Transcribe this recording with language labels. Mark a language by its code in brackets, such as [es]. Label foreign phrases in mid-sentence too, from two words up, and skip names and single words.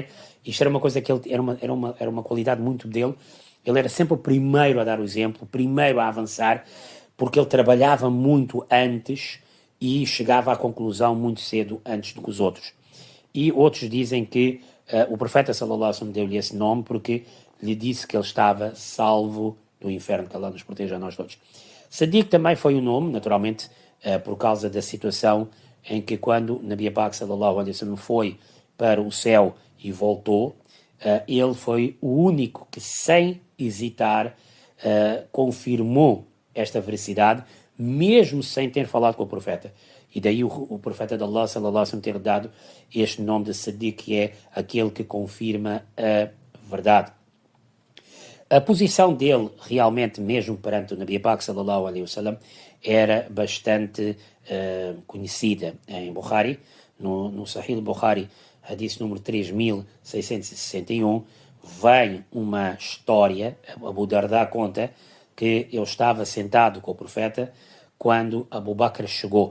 [pt] Isto era uma coisa que ele era uma qualidade muito dele. Ele era sempre o primeiro a dar o exemplo, o primeiro a avançar, porque ele trabalhava muito antes e chegava à conclusão muito cedo antes do que os outros. E outros dizem que o profeta [ar] sallallahu alaihi wasallam [pt] deu-lhe esse nome porque lhe disse que ele estava salvo do inferno, que Allah nos proteja a nós todos. Sadiq também foi um nome, naturalmente, por causa da situação em que quando [ur] Nabi Pak [ar] sallallahu alaihi wasallam [pt] foi para o céu e voltou, ele foi o único que, sem hesitar, confirmou esta veracidade, mesmo sem ter falado com o profeta. E daí o profeta de Allah [ar] sallallahu alaihi wasallam [pt] ter dado este nome de Sadiq, que é aquele que confirma a verdade. A posição dele, realmente, mesmo perante o [ur] Nabi Pak [ar] sallallahu alaihi wasallam, [pt] era bastante conhecida em Bukhari. No Sahih Bukhari, hadith número 3661, vem uma história. Abu Darda conta que ele estava sentado com o profeta quando Abu Bakr chegou.